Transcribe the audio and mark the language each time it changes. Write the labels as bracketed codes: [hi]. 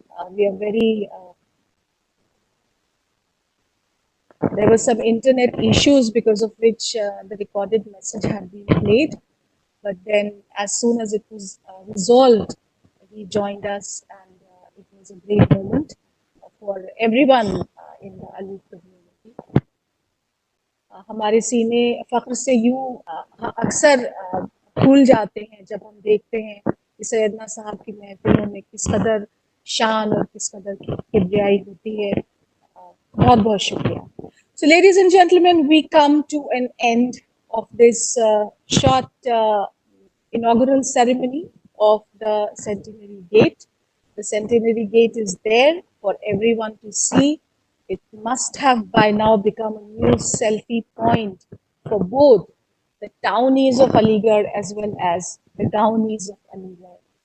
[en] We are very there were some internet issues because of which the recorded message had been played. But then as soon as it was resolved, he joined us, and it was a great moment for everyone in the Ali community. [ur] ہمارے سینے فخر سے یوں اکثر پھول جاتے ہیں جب ہم دیکھتے ہیں کہ سیدنا صاحب کی محفلوں میں کس قدر شان اور کس قدر کبریائی ہوتی ہے. بہت بہت شکریہ. [en] So ladies and gentlemen, we come to an end of this short inaugural ceremony of the Centenary Gate. The Centenary Gate is there for everyone to see. It must have by now become a new selfie point for both the townies of Aligarh as well as the townies of Aligarh.